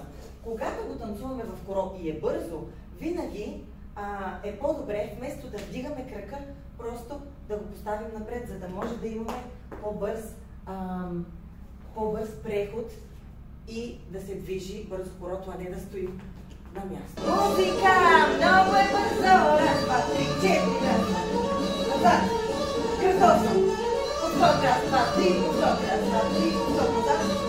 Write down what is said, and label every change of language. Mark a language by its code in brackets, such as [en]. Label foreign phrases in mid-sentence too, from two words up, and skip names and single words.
[bg] Когато го танцуваме в хоро и е бързо, винаги е по-добре, вместо да вдигаме крака, просто да го поставим напред, за да може да имаме по-бърз преход и да се движи бързо хорото, а не да стои на място. Музика! Много е бързо! Раз, два, три, 4, раз, два, назад! Кръстосвам! Подскок, раз, два, три, подскок, раз, два, три, подскок, назад!